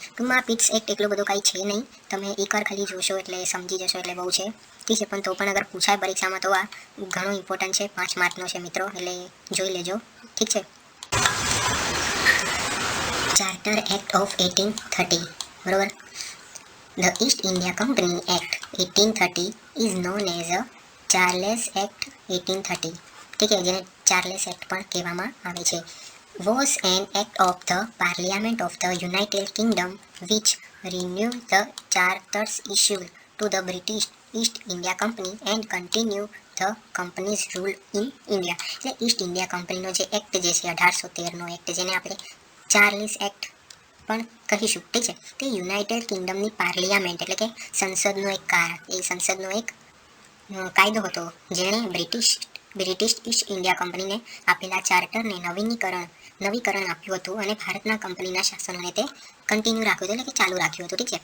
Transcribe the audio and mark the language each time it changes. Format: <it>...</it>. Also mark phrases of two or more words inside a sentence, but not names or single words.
<gu>ટૂંકમાં પીટ્સ એક્ટ એટલો બધો કાંઈ છે નહીં, તમે એકવાર ખાલી જોશો એટલે સમજી જશો, એટલે બહુ છે, ઠીક છે. પણ તો પણ અગર પૂછાય પરીક્ષામાં તો આ ઘણો ઇમ્પોર્ટન્ટ છે, 5 માર્કનો છે મિત્રો, એટલે જોઈ લેજો, ઠીક છે.</gu> <en>Charter Act of 1830, બરોબર. The East India Company Act 1830 is known as a ચાર્લેસ એક્ટ 1830,</en> <gu>ઠીક છે, જેને ચાર્લેસ એક્ટ પણ કહેવામાં આવે છે.</gu> <en>Was an act of the Parliament of the United Kingdom which renewed the charters issued to the British East India Company and continued the company's rule in India.</en> <gu>એટલે ઈસ્ટ ઇન્ડિયા કંપનીનો જે એક્ટ જે છે 1813નો એક્ટ, જેને આપણે ચાર્લિસ એક્ટ પણ કહીશું, ઠીક છે, તે યુનાઇટેડ કિંગડમની પાર્લિયામેન્ટ એટલે કે સંસદનો એક કાયદો હતો, જેણે બ્રિટિશ ઈસ્ટ ઇન્ડિયા કંપનીને આપેલા ચાર્ટરને નવીકરણ આપ્યું હતું અને ભારતના કંપનીના શાસનોને તે કન્ટિન્યુ રાખ્યું હતું, એટલે કે ચાલુ રાખ્યું હતું, ઠીક છે.</gu>